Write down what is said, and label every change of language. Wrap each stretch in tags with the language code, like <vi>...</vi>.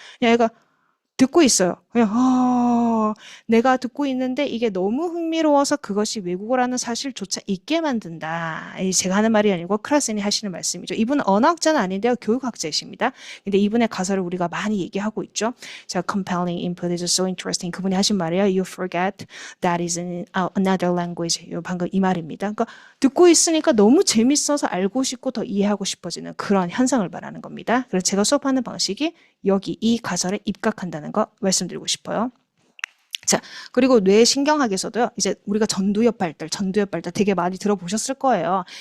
<ko>그냥 얘가 듣고 있어요. 그냥 내가 듣고 있는데 이게 너무 흥미로워서 그것이 외국어라는 사실조차 잊게 만든다. 제가 하는 말이 아니고 크라센이 하시는 말씀이죠. 이분은 언어학자는 아닌데요. 교육학자이십니다. 근데 이분의 가설을 우리가 많이 얘기하고 있죠.</ko> <en>자, compelling input is so interesting.</en> <ko>그분이 하신 말이에요.</ko> <en>You forget that is in another language.</en> <ko>방금 이 말입니다. 그러니까 듣고 있으니까 너무 재밌어서 알고 싶고 더 이해하고 싶어지는 그런 현상을 말하는 겁니다. 그래서 제가 수업하는 방식이 여기 이 가설에 입각한다는 거 말씀드리고 싶어요. 자, 그리고 뇌신경학에서도요, 이제 우리가 전두엽 발달 되게 많이 들어보셨을 거예요.</ko>